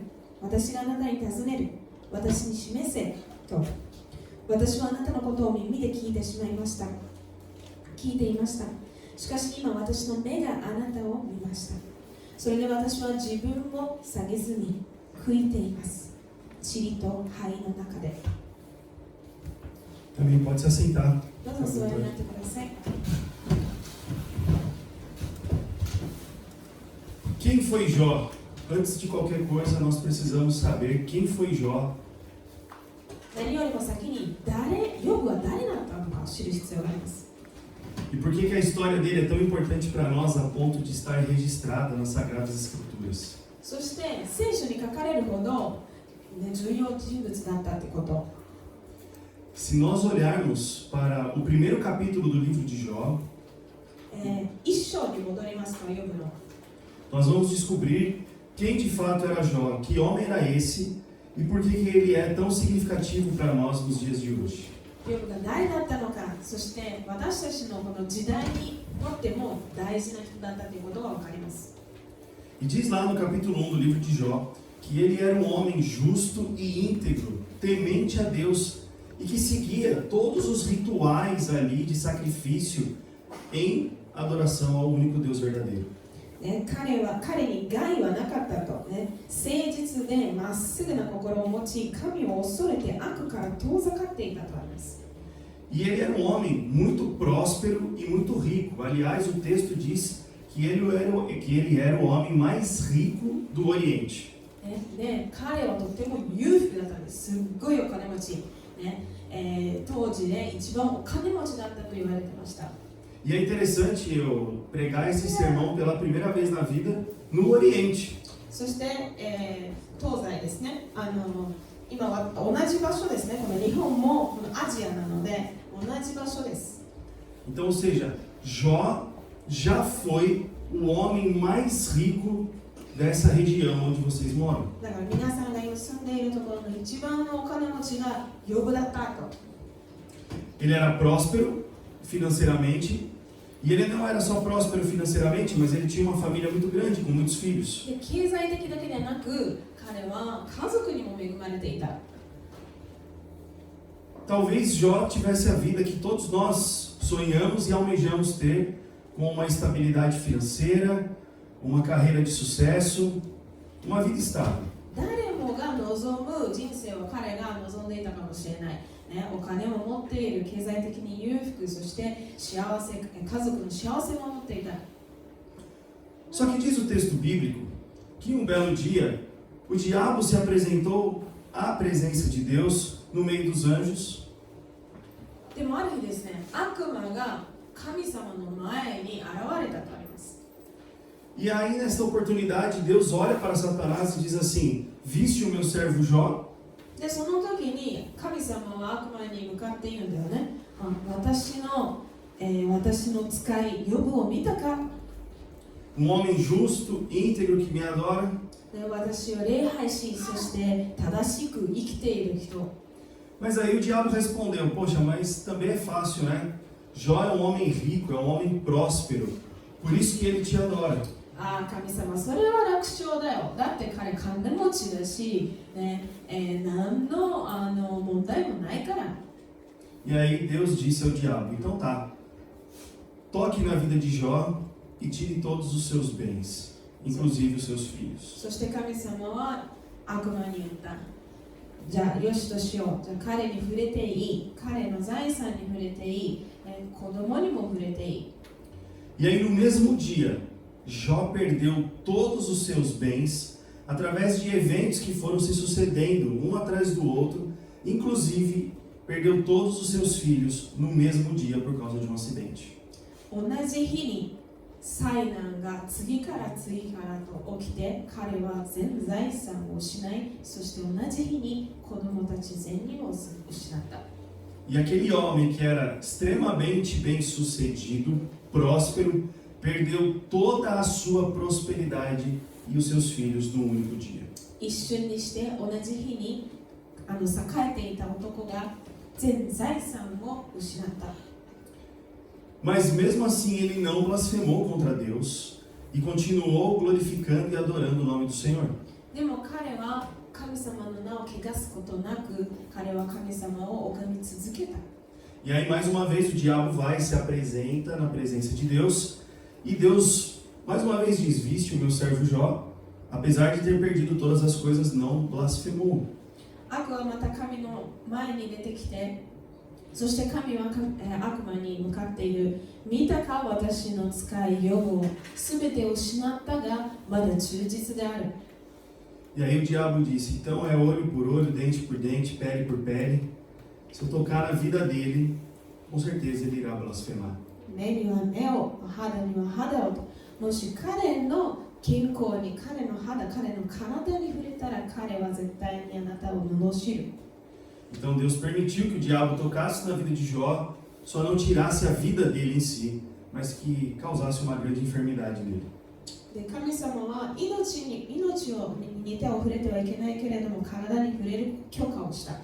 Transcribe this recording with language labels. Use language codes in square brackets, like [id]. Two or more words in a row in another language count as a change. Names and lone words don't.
[ja] 私があなたに尋ねる。私に示せと。私はあなたのことを耳で聞いてしまいました。聞いていました。しかし今私の目があなたを見ました。それで私は自分を下げずに悔いています。塵と灰の中で。 [pt] Também pode se assentar. [ja] どうぞお座りになってください。 [pt] Quem foi Jó? Antes de qualquer coisa, nós precisamos saber quem foi Jó. [ja] 何よりも先にヨブは誰だったのかを知る必要があります。 [pt] E por que a história dele é tão importante para nós a ponto de estar registrada nas Sagradas Escrituras? [ja] そして聖書に書かれるほど、重要人物だったということ。 [pt] Se nós olharmos para o primeiro capítulo do livro de Jó, [ja] 一章に戻りますと、ヨブの。 [pt] nós vamos descobrir quem de fato era Jó, que homem era esse e por que ele é tão significativo para nós nos dias de hoje. [ja] ヨブが誰だったのか、そして私たちのこの時代にとっても大事な人だったということが分かります。 [pt] E diz lá no capítulo 1 do livro de Jó que ele era um homem justo e íntegro, temente a Deus e que seguia todos os rituais ali de sacrifício em adoração ao único Deus verdadeiro. [ja] 彼に害はなかったと、誠実でまっすぐな心を持ち、神を恐れて悪から遠ざかっていたとあります。 [pt] E ele era um homem muito próspero e muito rico. Aliás, o texto diz que ele era o homem mais rico do Oriente. [ja] 彼はとても裕福だったんです。すっごいお金持ち、当時で一番お金持ちだったと言われてました。 [pt] E é interessante eu pregar esse sermão pela primeira vez na vida no Oriente. [ja] そして、東西ですね。今は同じ場所ですね。この日本もこのアジアなので同じ場所です。 [pt] Então, ou seja, Jó já foi o homem mais rico dessa região onde vocês moram. [ja] だから皆さんが今住んでいるところの一番のお金持ちがヨブだったと。 [pt] Ele era próspero financeiramente E ele não era só próspero financeiramente, mas ele tinha uma família muito grande, com muitos filhos. [ja] で経済的だけでなく彼は家族にも恵まれていた。 [pt] Talvez Jó tivesse a vida que todos nós sonhamos e almejamos ter, com uma estabilidade financeira, uma carreira de sucesso, uma vida estável. [ja] 誰もが望む人生を彼が望んでいたかもしれない、ね、お金も持っている、経済的に裕福、そして幸せ、家族の幸せも持っていた。 [pt] Só que diz o texto bíblico que um belo dia o diabo se apresentou à presença de Deus no meio dos anjos. [ja] でもある日ですね、悪魔が神様の前に現れたとあります。 [pt] E aí, nesta oportunidade, Deus olha para Satanás e diz assim: Viste o meu servo Jó? [ja] でその時に神様は悪魔に向かって言うんだよね。私の使いヨブを見たか。 [pt] homem justo, íntegro, que me adora. [ja] で私を礼拝し、そして正しく生きている人。 [pt] Mas aí o diabo respondeu: Poxa, mas também é fácil, né? Jó é um homem rico, é um homem próspero, por isso que ele te adora. [ja] 神様、それは楽勝だよ。だって彼金持ちだし、ね何の問題もないから。 [pt] E aí Deus disse ao diabo: Então tá, toque na vida de Jó e tire todos os seus bens, inclusive os seus filhos. [ja] そして神様は悪魔に言った。じゃあよしとしよう。じゃあ彼に触れていい。彼の財産に触れていい。子供にも触れていい。 [pt] E aí no mesmo dia, Jó perdeu todos os seus bens através de eventos que foram se sucedendo um atrás do outro, inclusive perdeu todos os seus filhos no mesmo dia por causa de um acidente. [ja] 同じ日に災難が次から次からと起きて、彼は全財産を失い、そして同じ日に子供たち全人を失った。 [pt] E aquele homem que era extremamente bem-sucedido, próspero, perdeu toda a sua prosperidade e os seus filhos num único dia. [ja] 一瞬にして同じ日に栄えていた男が全財産を失った。 [pt] Mas mesmo assim ele não blasfemou contra Deus e continuou glorificando e adorando o nome do Senhor. [ja] でも彼は神様の名を汚すことなく、彼は神様を拝み続けた。 [pt] E aí mais uma vez o diabo vai e se apresenta na presença de Deus e Deus mais uma vez diz: Viste o meu servo Jó, apesar de ter perdido todas as coisas, não blasfemou. [ja] 悪はまた神の前に出てきて、そして神は悪魔に向かっている。見たか、私の使いヨブをすべて失ったがまだ忠実である。 [pt] E aí o diabo disse: Então é olho por olho, dente por dente, pele por pele. Se eu tocar na vida dele, com certeza ele irá blasfemar. [ja] 目には目を、肌には肌をと。もし彼の健康に、彼の肌、彼の体に触れたら、彼は絶対にあなたを罵る。 [pt] Então Deus permitiu que o diabo tocasse na vida de Jó, só não tirasse a vida dele em si, mas que causasse uma grande enfermidade nele. [ja] で神様は命に手を触れてはいけないけれども、体に触れる許可をした。